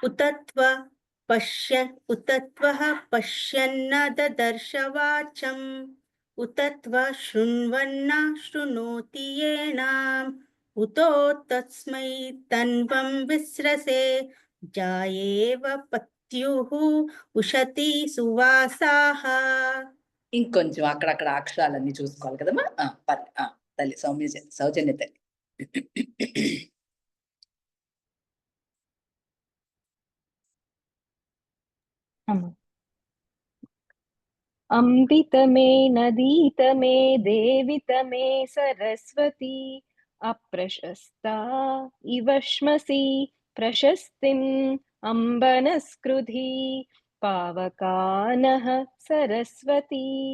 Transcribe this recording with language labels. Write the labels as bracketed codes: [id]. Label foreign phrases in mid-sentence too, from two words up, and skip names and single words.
[sa] उतत्वः पश्यन्न ददर्शवाचम् उतत्व शृण्वन्न शृणोति येनाम् उतो तस्मै तन्वं विस्रसे जायेव पत्युः उशती सुवासाः. [te] ఇంకొంచెం అక్కడక్కడ అక్షరాలన్నీ చూసుకోవాలి కదమ్మా. తల్లి సౌజన్య తల్లి. [sa] अम्बितमे नदीतमे देवितमे सरस्वती अप्रशस्ता इव श्मसि प्रशस्तिम् अम्बनस्कृधी पावकानः सरस्वती